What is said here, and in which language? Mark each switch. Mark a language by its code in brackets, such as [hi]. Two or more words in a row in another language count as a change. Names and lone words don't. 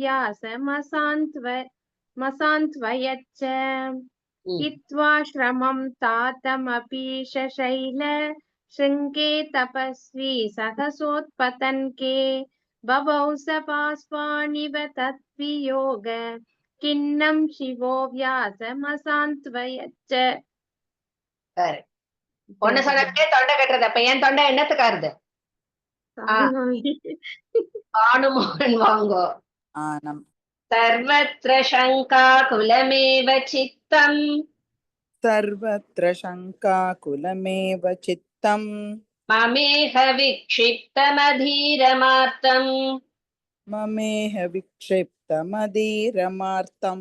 [sa] व्यासमसान्त्वयच्च हित्वा श्रमं तातमपीश शैल शृङ्गे तपस्वी सहसोत्पतन्के बभौ सभास्वानिव तद्वियोग खिन्नं शिवो व्यासमसान्त्वयच्च. [ta] ஒன்னு சொன்னே தொண்டை கட்டுறது. அப்ப என் தொண்டை என்னத்துக்காருது? பானுமோகன் வாங்கோ. [sa] सर्वत्र शङ्काकुलमेव चित्तम् सर्वत्र शङ्काकुलमेव चित्तम् ममेह विक्षिप्तमधीरमार्तम् ममेह विक्षिप्तमधीरमार्तम्